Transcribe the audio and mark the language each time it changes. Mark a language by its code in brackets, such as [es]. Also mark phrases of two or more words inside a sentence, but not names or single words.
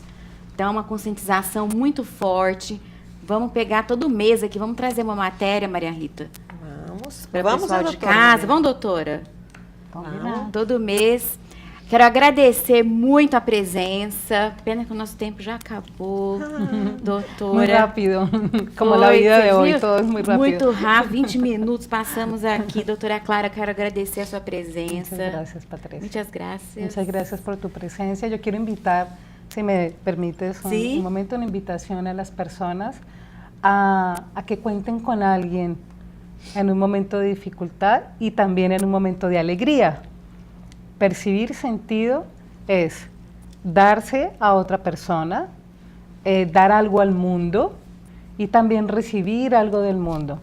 [pt] Então, uma conscientização muito forte. Vamos pegar todo mês aqui, vamos trazer uma matéria, Maria Rita. Vamos. Para o Vamos, pessoal de doutora, casa. né? Vamos, doutora? Combinado. Todo mês. Quero agradecer muito a presença. Pena que o nosso tempo já acabou, doutora. [es] Muy rápido, como la [pt] Foi, [es] vida [pt] você [es] de hoy, [pt] viu? [es] todo es muy rápido. [pt] Muito rápido, 20 minutos passamos aqui. Doutora Clara, quero agradecer a sua presença. [es] Muchas gracias, Patricia. Muchas gracias. Muchas gracias por tu presencia. Yo quiero invitar, si me permites, Sí. un momento, una invitación a las personas a que cuenten con alguien en un momento de dificultad y también en un momento de alegría. Percibir sentido es darse a otra persona, dar algo al mundo y también recibir algo del mundo.